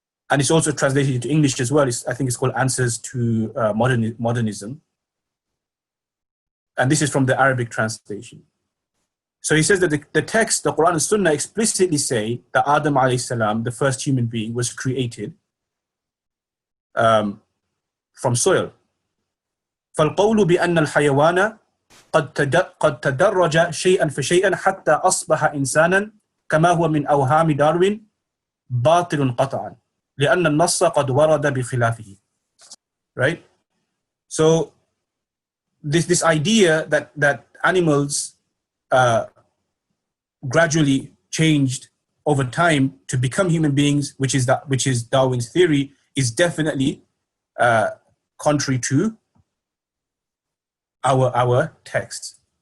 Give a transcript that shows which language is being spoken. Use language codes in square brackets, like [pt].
[en] And it's also translated into English as well. I think it's called Answers to Modernism. And this is from the Arabic translation. So he says that the text, the Quran and Sunnah explicitly say that Adam alayhi salam, the first human being, was created from soil. [ar] فالقول بأن الحيوان قد تدرج شيئا فشيئا حتى أصبح إنسانا كما هو من أوهام داروين باطل قطعا لأن النص قد ورد بخلافه. [en] Right? So this idea that animals gradually changed over time to become human beings, which is Darwin's theory, is definitely contrary to our texts.